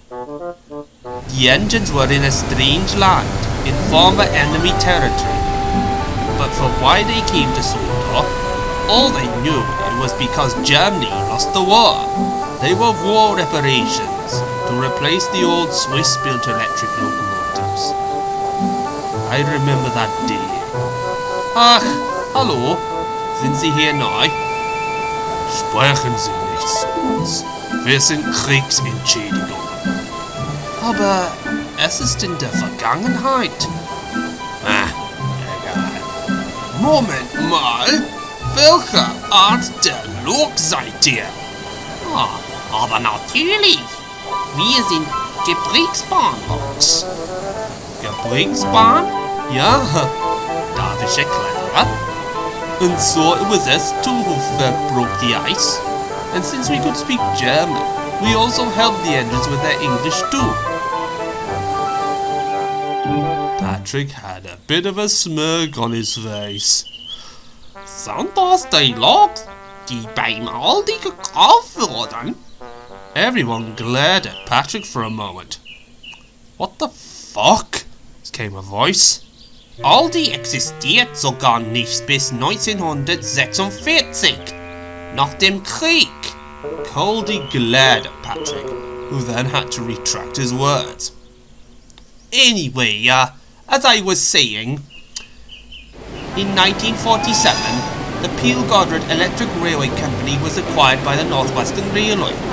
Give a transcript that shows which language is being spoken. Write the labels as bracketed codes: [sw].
[en] The engines were in a strange land, in former enemy territory. But for why they came to Sondor, all they knew it was because Germany lost the war. They were war reparations to replace the old Swiss-built electric locomotives. I remember that day. [de] Ach, hallo, sind Sie hier neu? Sprechen Sie nicht zu uns. Wir sind Kriegsentschädigung. Aber es ist in der Vergangenheit. Egal. Moment mal, welche Art der Lok seid ihr? Aber natürlich. Wir sind Gebrauchsbahnloks. Gebrauchsbahn? Ja, darf ich erklären? [en] And so it was us two who broke the ice. And since we could speak German, we also helped the engines with their English too. Patrick had a bit of a smirk on his face. [de] Sind das die Loks, die beim Aldi gekauft wurden? [en] Everyone glared at Patrick for a moment. What the fuck? Came a voice. [de] Aldi existiert sogar nicht bis 1946. Nach dem Krieg. [en] Culdee glared at Patrick, who then had to retract his words. Anyway, as I was saying, in 1947, the Peel Godred Electric Railway Company was acquired by the Northwestern Railway.